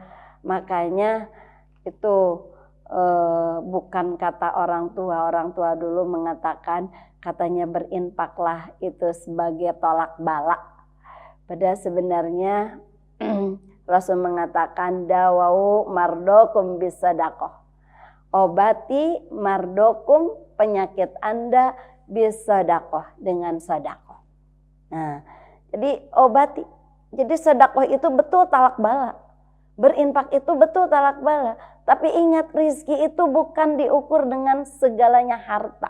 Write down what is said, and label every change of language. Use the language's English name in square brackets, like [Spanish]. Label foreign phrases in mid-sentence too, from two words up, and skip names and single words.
[Indonesian] Makanya itu bukan kata orang tua dulu mengatakan, katanya berinfaklah itu sebagai tolak bala. Padahal sebenarnya Rasul mengatakan, [Arabic] داووا مرضاكم بالصدقة. [Indonesian] Obati mardokum, penyakit Anda, bisadaqah, dengan sedekah. Nah, jadi obati. Jadi sedekah itu betul talak bala. Berinfak itu betul talak bala. Tapi ingat, rizki itu bukan diukur dengan segalanya harta.